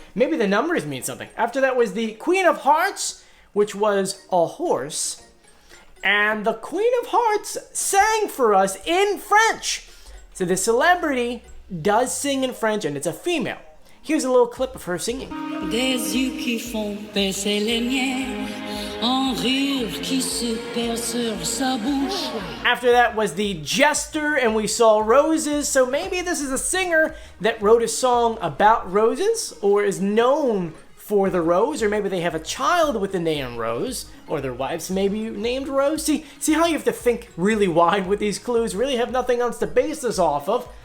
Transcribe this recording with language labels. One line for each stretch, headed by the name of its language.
English: Maybe the numbers mean something. After that was the Queen of Hearts, which was a horse. And the Queen of Hearts sang for us in French. So the celebrity does sing in French, and it's a female. Here's a little clip of her singing.
French: Des yeux qui font baisser les miens, un rire qui se perd sur sa bouche.
English: After that was the Jester, and we saw roses. So maybe this is a singer that wrote a song about roses, or is known for the Rose, or maybe they have a child with the name Rose, or their wives maybe named Rose. See how you have to think really wide with these clues, really have nothing else to base this off of.